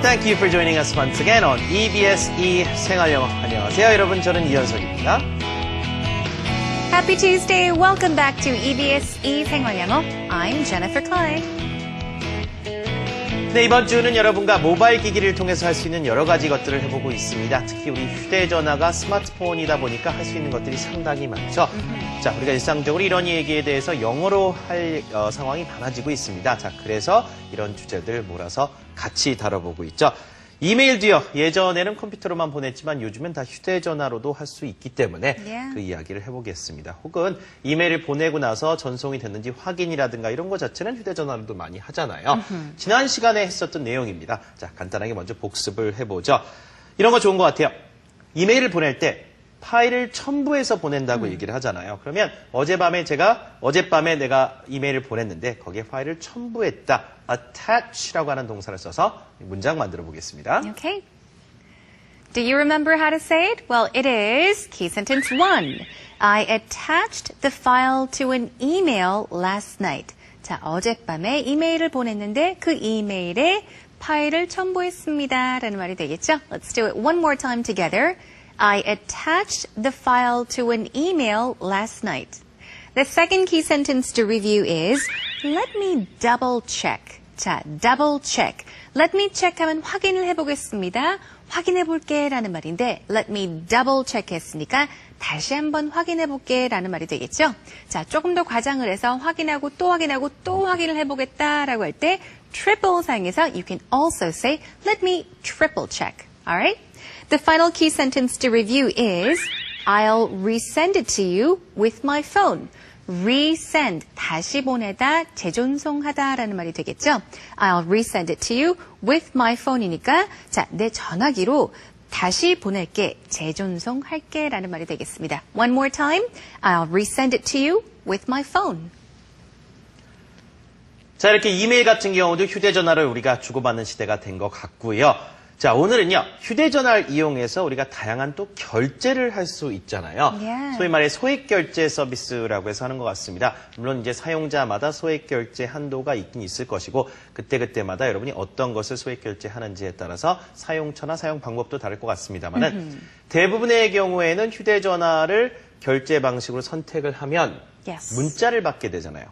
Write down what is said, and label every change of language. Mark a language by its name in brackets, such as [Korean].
[English] Thank you for joining us once again on EBS 생활영어. [Korean] 안녕하세요, 여러분. 저는 이현석입니다. [English] Happy Tuesday. Welcome back to EBS 생활영어. I'm Jennifer Klein. [Korean] 네, 이번 주는 여러분과 모바일 기기를 통해서 할 수 있는 여러 가지 것들을 해보고 있습니다. 특히 우리 휴대전화가 스마트폰이다 보니까 할 수 있는 것들이 상당히 많죠. 자, 우리가 일상적으로 이런 얘기에 대해서 영어로 할 상황이 많아지고 있습니다. 자, 그래서 이런 주제들 몰아서 같이 다뤄보고 있죠. 이메일도요. 예전에는 컴퓨터로만 보냈지만 요즘엔 다 휴대전화로도 할 수 있기 때문에 그 이야기를 해보겠습니다. 혹은 이메일을 보내고 나서 전송이 됐는지 확인이라든가 이런 것 자체는 휴대전화로도 많이 하잖아요. 지난 시간에 했었던 내용입니다. 자, 간단하게 먼저 복습을 해보죠. 이런 거 좋은 것 같아요. 이메일을 보낼 때 파일을 첨부해서 보낸다고 얘기를 하잖아요. 그러면 어젯밤에 내가 이메일을 보냈는데 거기에 파일을 첨부했다. attach라고 하는 동사를 써서 문장 만들어 보겠습니다. [English] Okay. Do you remember how to say it? Well, it is key sentence 1. I attached the file to an email last night. [Korean] 자, 어젯밤에 이메일을 보냈는데 그 이메일에 파일을 첨부했습니다. 라는 말이 되겠죠? [English] Let's do it one more time together. I attached the file to an email last night. The second key sentence to review is let me double check. [Korean] 자, double check. [English] Let me check [Korean] 하면 확인을 해보겠습니다. 확인해 볼게 라는 말인데 [English] let me double check [Korean] 했으니까 다시 한번 확인해 볼게 라는 말이 되겠죠. 자, 조금 더 과장을 해서 확인하고 또 확인하고 또 확인을 해보겠다 라고 할 때 triple 사용해서 [English] you can also say let me triple check. Alright? The final key sentence to review is I'll resend it to you with my phone. [Korean] resend, 다시 보내다, 재전송하다 라는 말이 되겠죠. [English] I'll resend it to you with my phone [Korean] 이니까 자, 내 전화기로 다시 보낼게, 재전송할게 라는 말이 되겠습니다. [English] One more time. I'll resend it to you with my phone. [Korean] 자, 이렇게 이메일 같은 경우도 휴대전화를 우리가 주고받는 시대가 된 것 같고요. 자, 오늘은요, 휴대전화를 이용해서 우리가 다양한 또 결제를 할 수 있잖아요. 소위 말해 소액결제 서비스라고 해서 하는 것 같습니다. 물론 이제 사용자마다 소액결제 한도가 있긴 있을 것이고, 그때그때마다 여러분이 어떤 것을 소액결제 하는지에 따라서 사용처나 사용 방법도 다를 것 같습니다만은, 대부분의 경우에는 휴대전화를 결제 방식으로 선택을 하면 문자를 받게 되잖아요.